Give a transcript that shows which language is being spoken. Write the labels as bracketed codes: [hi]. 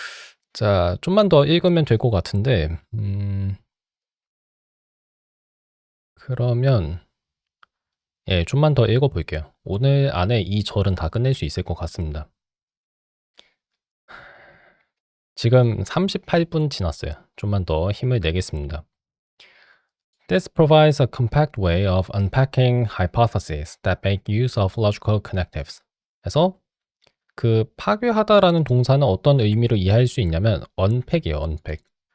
[ko] 자, 좀만 더 읽으면 될 것 같은데 그러면 예, 좀만 더 읽어볼게요. 오늘 안에 이 절은 다 끝낼 수 있을 것 같습니다. 지금 38분 지났어요. 좀만 더 힘을 내겠습니다. [en] This provides a compact way of unpacking hypotheses that make use of logical connectives. [ko] 그래서 그 파괴하다라는 동사는 어떤 의미로 이해할 수 있냐면 unpack이에요, unpack.